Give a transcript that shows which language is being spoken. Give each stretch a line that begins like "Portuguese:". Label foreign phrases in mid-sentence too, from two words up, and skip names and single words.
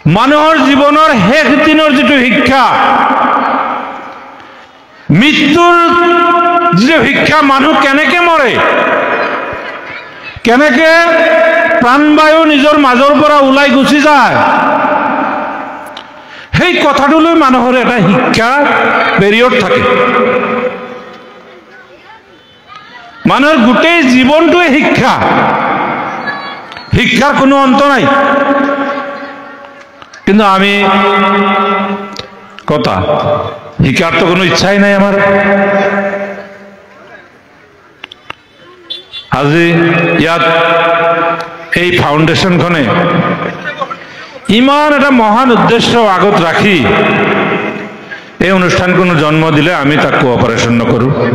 Assamese: মানুহৰ জীৱনৰ শেষ দিনৰ যিটো শিক্ষা, মৃত্যুৰ যিটো শিক্ষা, মানুহ কেনেকে মৰে, কেনেকে প্ৰাণবায়ু নিজৰ মাজৰ পৰা ওলাই গুচি যায়, সেই কথাটোলৈ মানুহৰ এটা শিক্ষা পেৰিয়ড থাকে। মানুহৰ গোটেই জীৱনটোৱে শিক্ষা, শিক্ষাৰ কোনো অন্ত নাই।
Bangla: কিন্তু আমি কথা শিক্ষার তো কোনো ইচ্ছাই নাই আমার।
Assamese: আজি ইয়াত এই ফাউণ্ডেশ্যনখনে ইমান এটা মহান উদ্দেশ্য আগত ৰাখি এই অনুষ্ঠানখনো জন্ম দিলে আমি তাক কোঅপাৰেশ্যন নকৰোঁ।